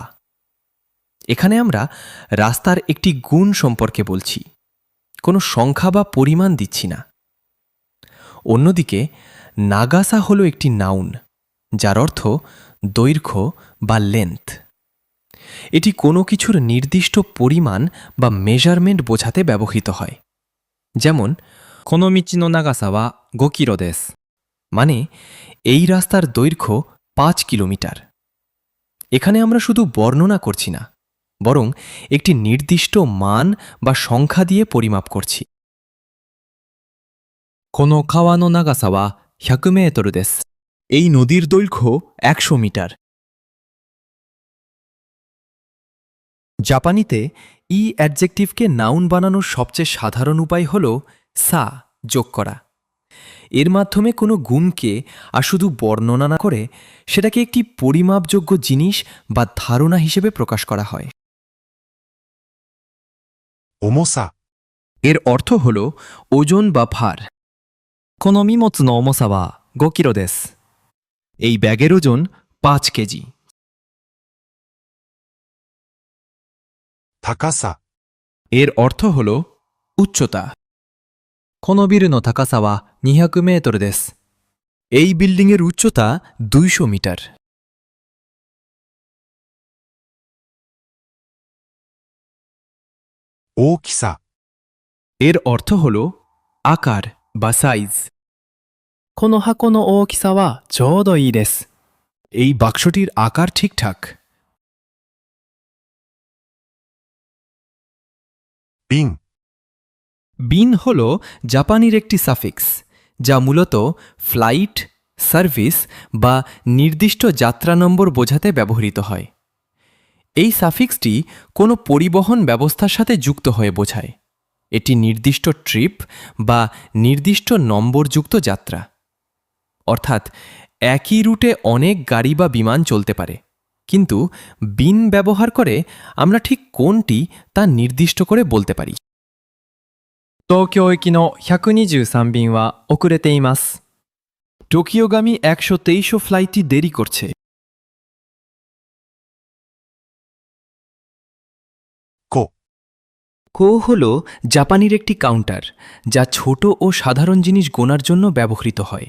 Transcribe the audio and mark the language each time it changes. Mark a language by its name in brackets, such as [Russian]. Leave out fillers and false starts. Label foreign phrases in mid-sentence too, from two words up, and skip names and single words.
[Bangla] এখানে আমরা রাস্তার একটি গুণ সম্পর্কে বলছি, কোনো সংখ্যা বা পরিমাণ দিচ্ছি না। অন্যদিকে নাগাসা হল একটি নাউন, যার অর্থ দৈর্ঘ্য বা লেন্থ। এটি কোনো কিছুর নির্দিষ্ট পরিমাণ বা মেজারমেন্ট বোঝাতে ব্যবহৃত হয়। যেমন [Japanese] この道の長さは5キロです。 [Bangla] মানে এই রাস্তার দৈর্ঘ্য 5 কিলোমিটার। এখানে আমরা শুধু বর্ণনা করছি না, বরং একটি নির্দিষ্ট মান বা সংখ্যা দিয়ে পরিমাপ করছি। [Japanese] この川の長さは100メートルです。 [Bangla] এই নদীর দৈর্ঘ্য 100 মিটার। জাপানিতে ই অ্যাডজেক্টিভকে নাউন বানানোর সবচেয়ে সাধারণ উপায় হল সা যোগ করা। এর মাধ্যমে কোনো গুণকে আর শুধু বর্ণনা না করে সেটাকে একটি পরিমাপযোগ্য জিনিস বা ধারণা হিসেবে প্রকাশ করা হয়। [Japanese] 重さ、 [Bangla] এর অর্থ হল ওজন বা ভার। [Japanese] この荷物の重さは5キロです。 [Bangla] এই ব্যাগের ওজন 5 কেজি। [Japanese] 高さ、 [Bangla] এর অর্থ হল উচ্চতা। [Japanese] このビルの高さは200メートルです。 [Bangla] এই বিল্ডিংয়ের উচ্চতা 200 মিটার। [Japanese] 大きさ、 [Bangla] এর অর্থ হল আকার বা সাইজ। [Japanese] この箱の大きさはちょうどいいです。 [Bangla] এই বাক্সটির আকার ঠিকঠাক। [Japanese] 瓶、 [Bangla] বিন হল জাপানির একটি সাফিক্স, যা মূলত [English] flight, service [Bangla] বা নির্দিষ্ট যাত্রা নম্বর বোঝাতে ব্যবহৃত হয়। এই সাফিক্সটি কোনো পরিবহন ব্যবস্থার সাথে যুক্ত হয়ে বোঝায়। এটি নির্দিষ্ট ট্রিপ বা নির্দিষ্ট নম্বরযুক্ত যাত্রা। অর্থাৎ একই রুটে অনেক গাড়ি বা বিমান চলতে পারে, কিন্তু বিন ব্যবহার করে আমরা ঠিক কোনটি তা নির্দিষ্ট করে বলতে পারি। [Japanese] 東京行きの123便は遅れています。 [Bangla] টোকিওগামী 123 ফ্লাইটটি দেরি করছে। [Japanese] 個、 [Bangla] কো হল জাপানির একটি কাউন্টার, যা ছোট ও সাধারণ জিনিস গোনার জন্য ব্যবহৃত হয়।